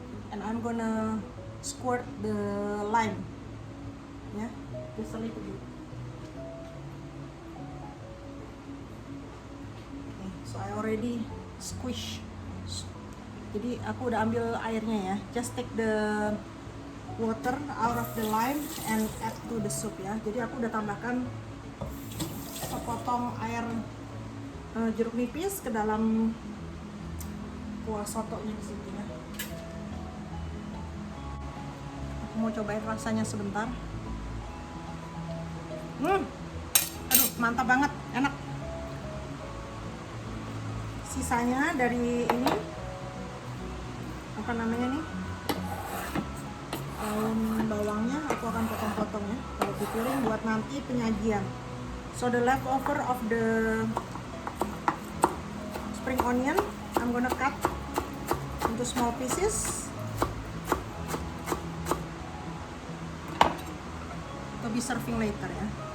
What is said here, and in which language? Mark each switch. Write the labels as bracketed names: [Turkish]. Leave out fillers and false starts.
[English] And I'm gonna squirt the lime ya, just a little bit. Okay, so I already squish. [Indonesian] Jadi aku udah ambil airnya ya. [English] Just take the water out of the lime and add to the soup ya. [Indonesian] Jadi aku udah tambahkan sepotong air jeruk nipis ke dalam kuah sotonya di sini ya. Aku mau cobain rasanya sebentar. Aduh, mantap banget, enak. Sisanya dari ini daun bawangnya aku akan potong-potong ya, kalau dipiring buat nanti penyajian. [English] So the leftover of the spring onion I'm gonna cut into small pieces to be serving later ya.